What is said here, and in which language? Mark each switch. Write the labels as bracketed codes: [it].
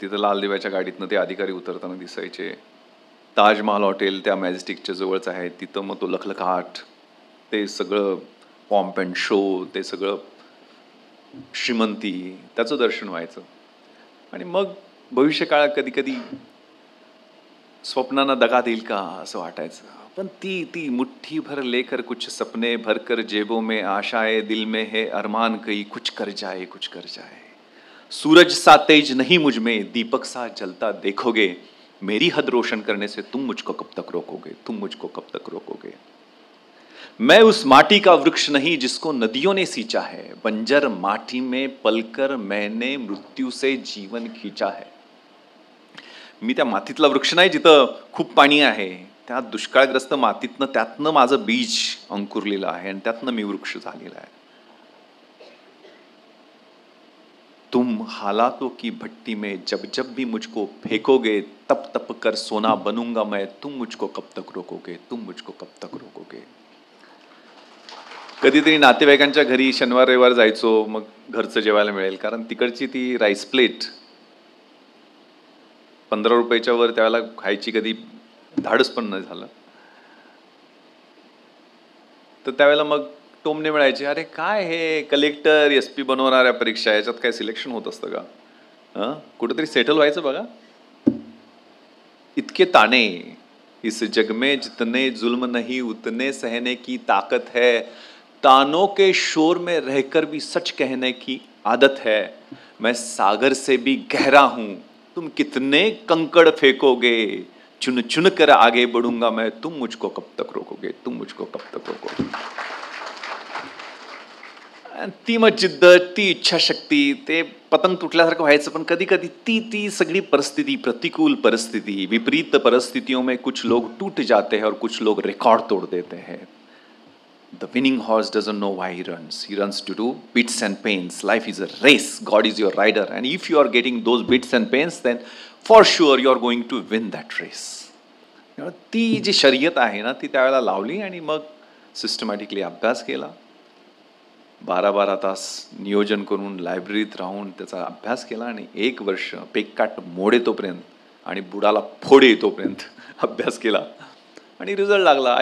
[mr] तिथं लाल दिव्याच्या गाडीतनं ते अधिकारी उतरताना दिसायचे. ताजमहाल हॉटेल त्या मॅजेस्टिकच्या जवळच आहे. तिथं मग तो लखलखाट, ते सगळं पॉम्प अँड शो, ते सगळं श्रीमंती, त्याचं दर्शन व्हायचं. आणि मग भविष्यकाळात कधी कधी स्वप्नांना दगा देईल का असं वाटायचं. पण ती ती [hi] मुट्ठी भर लेकर कुछ सपने भरकर जेबों में आशाएं दिल में है अरमान कई कुछ कर जाए कुछ कर जाए. सूरज सा तेज नहीं मुझ में दीपक सा जलता देखोगे. मेरी हद रोशन करने से तुम मुझको कब तक रोकोगे, तुम मुझको कब तक रोकोगे. मैं उस माटी का वृक्ष नहीं जिसको नदियों ने सींचा है. बंजर माटी में पलकर मैंने मृत्यू से जीवन खींचा है. [mr] मी त्या मातीतला वृक्ष नाही जिथं खूप पाणी आहे. त्या दुष्काळग्रस्त मातीतनं, त्यातनं माझं बीज अंकुरलेलं आहे, आणि त्यातनं मी वृक्ष झालेला आहे. [hi] तुम हालातों की भट्टी में जब जब भी मुझको फेंकोगे तप तप कर सोना बनूंगा मैं. तुम मुझको कब तक रोकोगे, तुम मुझको कब तक रोकोगे. [mr] कधीतरी नातेवाईकांच्या घरी शनिवार रविवार जायचो. मग घरचं जेवायला मिळेल, कारण तिकडची ती राईस प्लेट 15 रुपयाच्या वर त्यावेळेला खायची कधी धाडस पण नाही झालं. तर त्यावेळेला मग टोमणे मिळायचे, अरे काय हे कलेक्टर SP बनवणाऱ्या परीक्षा, याच्यात काय सिलेक्शन होत असतं का, कुठेतरी सेटल व्हायचं बघा. [hi] इतके ताणे इस जग में जितने जुल्म नहीं उतने सहने की ताकत है. तानों के शोर में रहकर भी सच कहने की आदत है. मैं सागर से भी गहरा हूं, तुम कितने कंकड़ फेंकोगे. चुन चुन कर आगे बढ़ूंगा मैं, तुम मुझको कब तक रोकोगे, तुम मुझको कब तक रोकोगे. [mr] ती मग जिद्द, ती इच्छाशक्ती, ते पतंग तुटल्यासारखं व्हायचं. पण कधी कधी ती ती सगळी परिस्थिती, प्रतिकूल परिस्थिती, [hi] विपरीत परिस्थितियों में कुछ लोग टूट जाते हैं और कुछ लोग रिकॉर्ड तोड़ देते हैं. [en] The winning horse doesn't know why he runs. He runs to do bits and pains. Life is a race. God is your rider. And if you are getting those bits and pains, then for sure you are going to win that race. [mr] ती जी शर्यत आहे ना, ती त्यावेळेला लावली, आणि मग systematically अभ्यास केला. 12-12 तास नियोजन करून लायब्ररीत राहून त्याचा अभ्यास केला, आणि 1 वर्ष पेककाट मोडे तोपर्यंत आणि बुडाला फोडे तोपर्यंत अभ्यास केला, आणि रिझल्ट लागला.